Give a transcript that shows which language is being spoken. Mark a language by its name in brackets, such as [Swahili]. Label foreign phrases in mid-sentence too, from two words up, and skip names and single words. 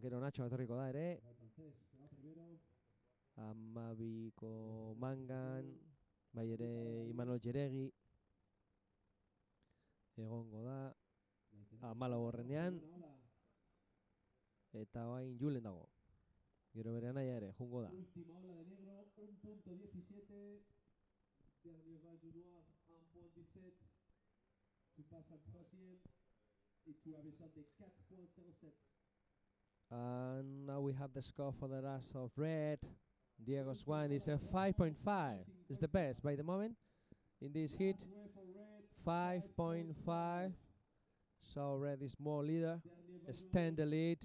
[Basque] Gero Nacho etorriko da ere, Amabiko Mangan, bai ere Imanol Jeregi egongo da, Amalau horrenean, eta bain Julen dago. Gero bere anaia ere, jungo da. [Spanish] Última ola de negro, 1.17. [French] Dernier val du noir, 1.17. Tu passes al troisième et tu as besoin de 4.07. [English] And now we have the score for the last of red. Diego Swan is a 5.5. It's the best by the moment in this heat. 5.5. So red is more leader. Extend the lead.